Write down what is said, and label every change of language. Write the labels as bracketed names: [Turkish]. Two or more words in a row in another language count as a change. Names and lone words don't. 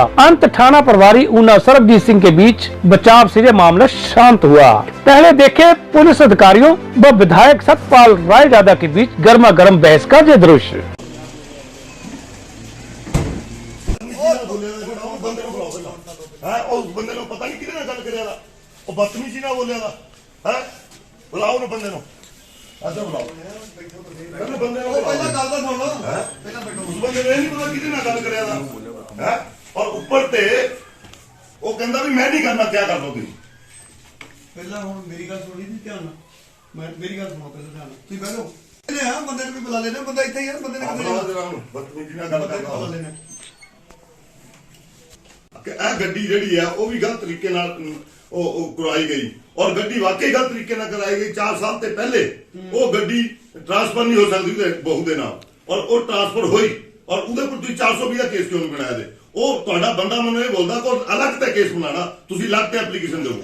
[Hindi] अंत थाना प्रभारी ऊना सरबजीत सिंह के बीच बचाव से यह मामला शांत हुआ। पहले देखे पुलिस अधिकारियों व विधायक सतपाल रायजादा के बीच गर्मा गर्म बहस का ये दृश्य। [Punjabi] ਉਸ ਬੰਦੇ ਨੇ ਪਤਾ ਨਹੀਂ ਕਿਹਦੇ ਨਾਲ ਗੱਲ ਕਰਿਆ ਦਾ ਬਦਤਮੀਜ਼ੀ ਨਾਲ ਬੋਲਿਆ ਦਾ ਹੈ ਬੁਲਾਓ ਨਾ ਬੰਦੇ ਨੂੰ ਅੱਛਾ ਬੁਲਾਓ ਪਹਿਲੇ ਬੰਦੇ ਨੂੰ ਪਹਿਲਾਂ ਗੱਲ ਤਾਂ ਸੁਣ ਲਓ ਪਹਿਲਾਂ ਬੈਠੋ ਉਸ ਬੰਦੇ ਨੇ ਨਹੀਂ ਪਤਾ ਕਿਹਦੇ ਨਾਲ ਗੱਲ ਕਰਿਆ ਦਾ ਹੈ ਔਰ ਉੱਪਰ ਤੇ ਵੋ ਕਹਿੰਦਾ ਭੀ ਮੈਂ ਨਹੀਂ ਕਰਨਾ ਕਿਆ ਕਰ ਲੋ ਤੁਸੀਂ ਪਹਿਲਾਂ ਹੁਣ ਮੇਰੀ ਗੱਲ ਸੁਣੀ ਸੀ ਧਿਆਨ ਨਾਲ ਮੈਂ ਮੇਰੀ ਗੱਲ ਸੁਣੋ ਪਹਿਲਾਂ ਧਿਆਨ ਨਾਲ ਤੁਸੀਂ ਬੈਠੋ ਇਹਨੇ ਆ ਬੰਦੇ ਨੂੰ ਵੀ ਬੁਲਾ ਲੈਣਾ ਬੰਦਾ ਇੱਥੇ ਹੀ ਆ ਬੰਦੇ ਨੇ ਕਿੱਥੇ ਬਦਤਮੀਜ਼ੀ ਨਾਲ ਗੱਲ ਕਰਦਾ ਬੁਲਾ ਲੈਣਾ ਇਹ ਗੱਡੀ ਜਿਹੜੀ ਆ ਉਹ ਵੀ ਗਲਤ ਤਰੀਕੇ ਨਾਲ ਉਹ ਕਰਾਈ ਗਈ ਔਰ ਗੱਡੀ ਵਾਕਈ ਗਲਤ ਤਰੀਕੇ ਨਾਲ ਕਰਾਈ ਗਈ 4 ਸਾਲ ਤੇ ਪਹਿਲੇ ਉਹ ਗੱਡੀ ਟ੍ਰਾਂਸਫਰ ਨਹੀਂ ਹੋ ਸਕਦੀ ਤੇ ਬਹੂ ਦੇ ਨਾਲ ਔਰ ਉਹ ਟ੍ਰਾਂਸਫਰ ਹੋਈ ਔਰ ਉਹਦੇ ਪਰ ਤੁਸੀਂ 420 ਦਾ ਕੇਸ ਕਿਉਂ ਨਹੀਂ ਬਣਾਇਆ ਦੇ ਉਹ ਤੁਹਾਡਾ ਬੰਦਾ ਮੈਨੂੰ ਇਹ ਬੋਲਦਾ ਕੋਈ ਅਲੱਗ ਤੇ ਕੇਸ ਬਣਾਣਾ ਤੁਸੀਂ ਅਲੱਗ ਤੇ ਐਪਲੀਕੇਸ਼ਨ ਦਿਓ